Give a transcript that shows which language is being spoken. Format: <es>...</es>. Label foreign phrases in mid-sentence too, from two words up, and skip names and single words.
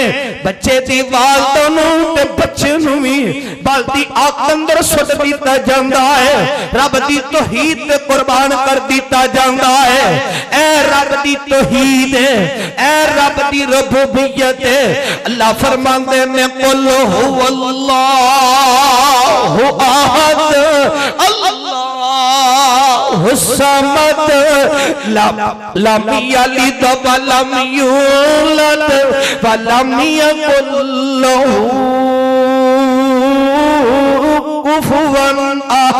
<pa>بچے دی والدہ نوں تے بچے نوں بھی بلدی اگ اندر سٹ دتا جاندا ہے. رب دی توحید تے قربان کر دتا جاندا ہے. اے رب دی توحید ہے، اے رب دی ربوبیت ہے. اللہ فرماندے نے</pa> <ar>قل هو الله أحد الله الصمد لم يلد ولم يولد ولم يكن له كفوا أحد.</ar>